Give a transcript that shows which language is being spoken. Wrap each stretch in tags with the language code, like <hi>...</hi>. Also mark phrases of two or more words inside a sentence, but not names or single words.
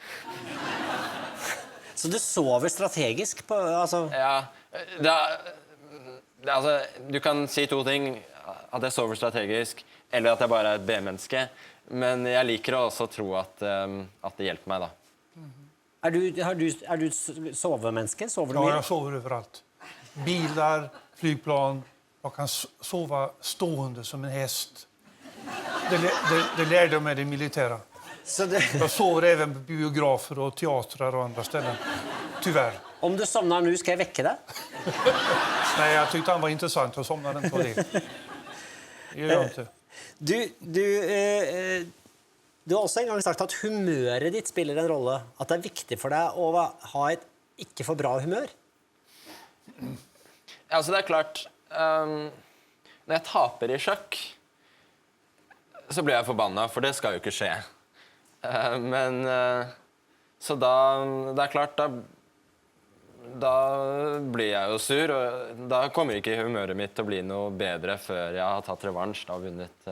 <no>Så du sover strategisk på, altså? Ja, altså, du kan si to ting, at jeg sover strategisk, eller at jeg bare er et B-menneske. Men jeg liker å også tro at det hjelper meg, da. Er du sovemenneske? Sover du mye?</no> <sv>Ja, jag sover överallt. Bilar, flygplan. Jag kan sova stående som en häst. Det lärde jag mig det militära. Jag sover även på biografer och teatrar och andra ställen. Tyvärr. Om du somnar nu, ska jag väcka dig? Nej, jag tyckte han var intressant och somnade inte på det. Det gör jag inte.</sv> <no>Du har også en gang sagt at humøret ditt spiller en rolle. At det er viktig for deg å ha et ikke for bra humør. Altså, det er klart, når jeg taper i sjakk, så blir jeg forbannet, for det skal jo ikke skje. Så da, det er klart, da blir jeg jo sur, og da kommer ikke humøret mitt til å bli noe bedre før jeg har tatt revansj og vunnet.</no>